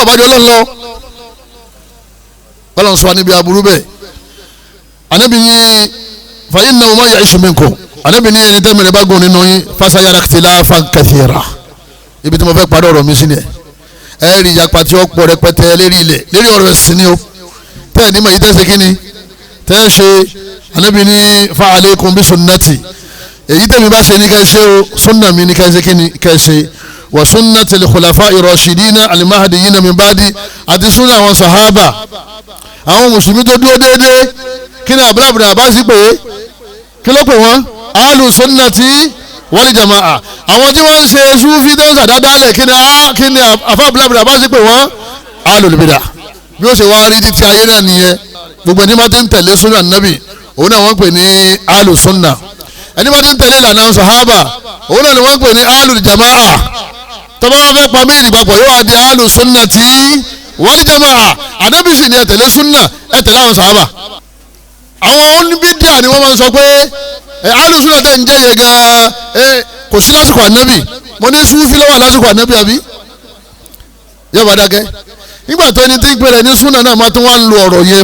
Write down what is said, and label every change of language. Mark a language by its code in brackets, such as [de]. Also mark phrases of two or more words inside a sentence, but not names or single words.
[yo] bàbá jọ lọ́nlọ́ kọ́lọ́n sọ níbi aburú bẹ́ẹ̀ Ànábì ní fàyín náà wọ́n yà iṣu mi kọ́ Ànábì ní ẹni tẹ́mi rẹ̀ bá gùn nínú yín [ar] فسيرى اختلافا كثيرا [yo] ibi tí mo fẹ́ parí ọ̀rọ̀ mi sí ni ẹ rí ìyapa tí ó pọ̀ rẹpẹtẹ lérí ilẹ̀ lérí ọ̀rọ̀ ẹ̀sìn ni o tẹ́ ẹ̀ ní mọ̀ yìí tẹ́ ṣe kí ni tẹ́ ẹ ṣe Ànábì ní [ar] فعليكم بسنتي [yo] èyí tẹ́mi bá ṣe ní kẹ́ ṣe o sunna mi ní kẹ́ ṣe kí ni kẹ́ ṣe [ar] وسنة الخلفاء الراشدين المهديين من بعدي [yo] àti sunna àwọn sahaba àwọn mùsùlùmí tó dúró déédéé kí ni abúlábùrà àbá sí pé kí ló pè wọ́n [ar] أهل السنة والجماعة [yo] àwọn tí wọ́n ń ṣe sufi tó ń sàdádálẹ̀ kí ni àfa abúlábùrà àbá sí pé wọ́n [ar] أهل البدعة [yo] bí ó ṣe wá rí títí ayé náà nìyẹn gbogbo ẹni máa ti ń tẹ̀lé [ar] سنة النبي [yo] òun náà wọ́n pè ní [ar] أهل السنة [yo] ẹni máa ti ń tẹ̀lé ìlànà sahaba òun náà ni wọ́n pè ní [ar] أهل الجماعة [yo] tọ́ba wọn fẹ́ pa méjì papọ̀ yóò wá di [ar] أهل السنة والجماعة [yo] ànábì sì ni ẹ tẹ̀lé sunna ẹ tẹ̀lé àwọn sahaba àwọn oníbídíà ni wọ́n máa ń sọ pé [ar] أهل السنة [yo] tẹ̀ ń jẹ́ yẹ gan-an kò sí lásìkò ànábì mo ní sufi lọ́wọ́ lásìkò ànábì àbí yóò bá dákẹ́ nígbà tó ẹni tí ń pèrè ní sunna náà máa tún wá ń lo ọ̀rọ̀ yẹn